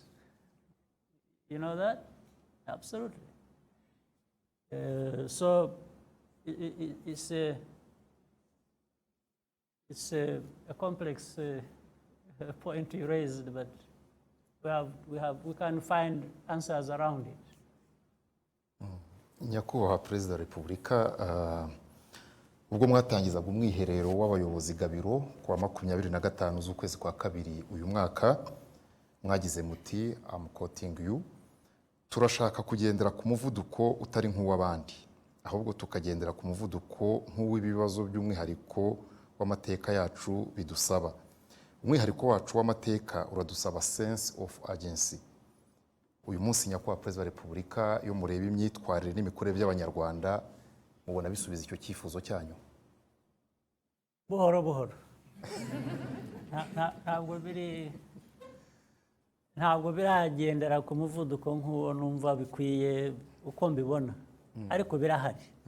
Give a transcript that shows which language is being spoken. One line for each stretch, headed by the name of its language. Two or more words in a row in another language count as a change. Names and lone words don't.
English: You know that? Absolutely. So it's a complex point you raised, but we can find answers around it.
Kinyarwanda: Nyakubahwa Perezida wa Repubulika, ubwo mwatangizaga umwiherero w'abayobozi gabiro ku wa 25 z'ukwezi kwa kabiri uyu mwaka, mwagize muti
English: I'm quoting you,
Kinyarwanda: turashaka kugendera ku muvuduko utari nk'uw'abandi, ahubwo tukagendera ku muvuduko nk'uw'ibibazo by'umwihariko w'amateka yacu bidusaba. Umwihariko wacu w'amateka uradusaba
English: sense of agency.
Kinyarwanda: Uyu munsi Nyakubahwa Perezida wa Repubulika, iyo mureba imyitwarire n'imikorere by'Abanyarwanda, mubona bisubiza icyo cyifuzo cyanyu? Buhoro buhoro. ntabwo biragendera ku muvuduko nk'uwo numva bikwiye uko mbibona, ariko birahari.